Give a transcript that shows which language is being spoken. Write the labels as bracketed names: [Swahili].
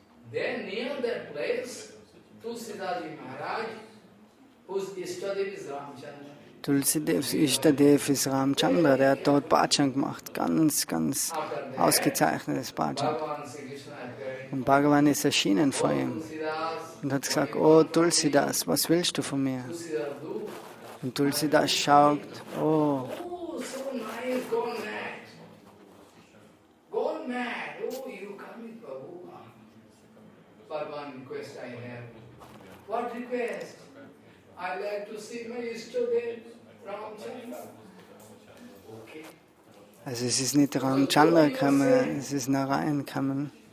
[English] Then near that place, Tulsidaji Maharaj, whose Ishtadev is Ramchandra. [German] Tulsidevs Ishtadev ist Ramchandra, der hat dort Bhajan gemacht, ganz ausgezeichnetes Bhajan. Und Bhagavan ist erschienen vor ihm und hat gesagt, oh Tulsidas, was willst du von mir? Und Tulsidas schaut, oh, [English] so nice, gone mad, oh, you come with Prabhu. But one request I have. What request? I like to see my Ishtadev, Ramchandra. Okay. [German] Also es ist nicht Ramchandra gekommen, es ist Narayan gekommen.